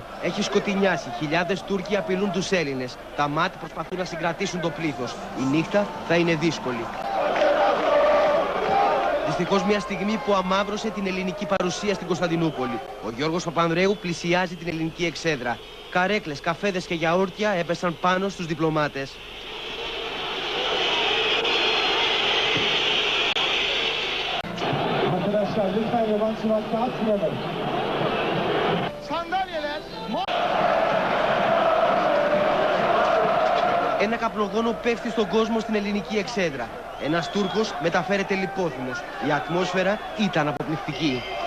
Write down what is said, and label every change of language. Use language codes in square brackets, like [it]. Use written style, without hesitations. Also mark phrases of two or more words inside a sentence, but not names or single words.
[el] Έχει σκοτεινιάσει, χιλιάδες Τούρκοι απειλούν τους Έλληνες. Τα ΜΑΤ προσπαθούν να συγκρατήσουν το πλήθος. Η νύχτα θα είναι δύσκολη. Δυστυχώς μια στιγμή που αμαύρωσε την ελληνική παρουσία στην Κωνσταντινούπολη. Ο Γιώργος Παπανδρέου πλησιάζει την ελληνική εξέδρα. Καρέκλες, καφέδες και γιαούρτια έπεσαν πάνω στους διπλωμάτες. [tr] Lütfen yabancı vakti atmayalım. Sandalyeler. [el] Ένα καπνογόνο πέφτει στον κόσμο στην ελληνική εξέδρα. Ένας Τούρκος μεταφέρεται λιπόθυμος. Η ατμόσφαιρα ήταν αποπληκτική.